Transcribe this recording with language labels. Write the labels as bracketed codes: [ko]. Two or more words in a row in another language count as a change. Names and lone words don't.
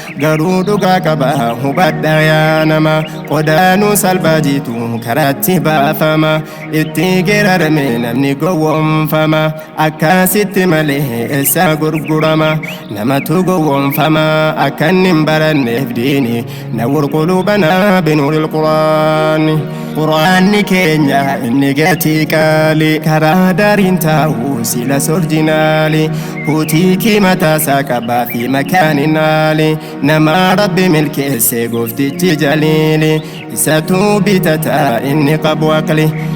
[om] Garuu dhugaa qaba hubadha yaa nama, qodaanuu salphaa jiitu karaatti baafama. Itti geerarame namni gowwoomfama, akkasitti malee eessa gurgurama? Namatu gowwoomfama akka inni hin baranneef diini. [ar] نور قلوبنا بنور القرآن. [om] Qur'aanni keenya inni gatii qaali, karaa daariin taa'u silas orjinaali. Buutiikii mataasaa qabaa fi makaaninaali, nama Rabbi milkeesse gooftichi jaliili. Isatu bitata inni qabu aqli.